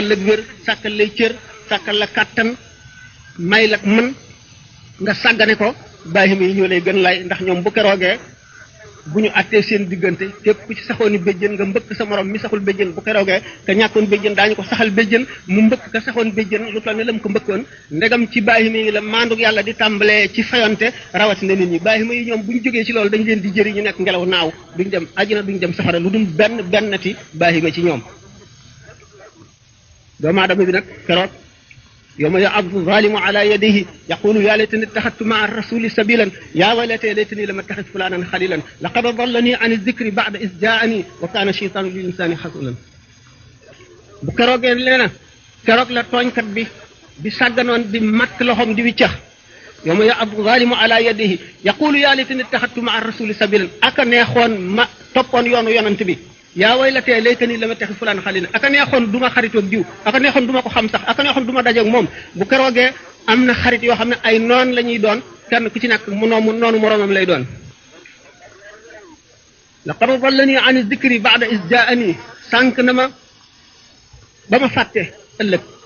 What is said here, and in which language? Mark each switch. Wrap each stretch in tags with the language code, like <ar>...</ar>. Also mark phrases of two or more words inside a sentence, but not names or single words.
<wo>la wér sàkkal lay cër sàkkal la kàttan may la mën nga sàggane ko baahima yi ñoo lay gën lay ndax ñoom bu keroogee bu ñu àttee seen diggante képp ku ci saxooni béjjën nga mbëkk sa morom mi saxul béjjën bu keroogee ka ñàkkoon béjjën daañu ko saxal béjjën mu mbëkk ka saxoon béjjën lu toll ne la mu ko mbëkkoon ndegam ci baahima yi la maandug yàlla di tàmbalee ci fayonte rawatina nit ñi baahima yi ñoom bu ñu jógee ci loolu dañ leen di jëri ñu nekk ngelaw naaw duñ dem àjjana duñ dem safara lu dul bennati baahima ci ñoom doomu aadama bi nag keroog</wo> <ar>يوم يعض الظالم على يديه يقول يا ليتني اتخذت مع الرسول سبيلا يا ويلتا ليتني لم أتخذ فلانا خليلا لقد أضلني عن الذكر بعد إذ جاءني وكان الشيطان للإنسان خذولا</ar> <wo>bu keroogee nee na keroog la tooñkat bi sàgganoon di matt loxoom di wiccax</wo> <ar>يوم يعض الظالم على يديه يقول يا ليتني اتخذت مع الرسول سبيلا</ar> <wo>aka neexoon ma toppoon yoonu yonent bi</wo> <ar>يا ويلتا ليتني لم أتخذ فلانا خليلا</ar> <wo>aka neexoon du ma xaritoog diw aka neexoon du ma ko xam sax aka neexoon du ma dajeeg moom bu keroogee am na xarit yoo xam ne ay noon la ñuy doon kenn ku ci nekk mu noonu moroomam lay doon</wo> <ar>لقد أضلني عن الذكر بعد إذ جاءني</ar> <wo>sànq na ma ba ma fàtte ëllëg</wo>